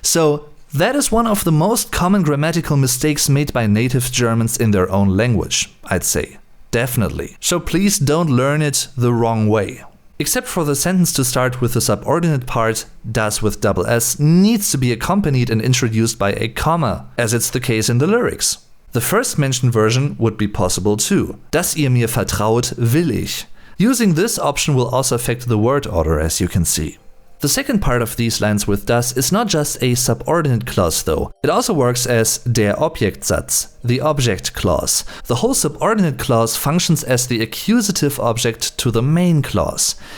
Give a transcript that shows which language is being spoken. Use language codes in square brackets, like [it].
[en] So, that is one of the most common grammatical mistakes made by native Germans in their own language, I'd say. Definitely. So please don't learn it the wrong way. Except for the sentence to start with the subordinate part, das with double S needs to be accompanied and introduced by a comma, as it's the case in the lyrics. The first mentioned version would be possible too. [de] Dass ihr mir vertraut, will ich. [en] Using this option will also affect the word order, as you can see. The second part of these lines with das is not just a subordinate clause though. It also works as der Objektsatz, the object clause. The whole subordinate clause functions as the accusative object to the main clause.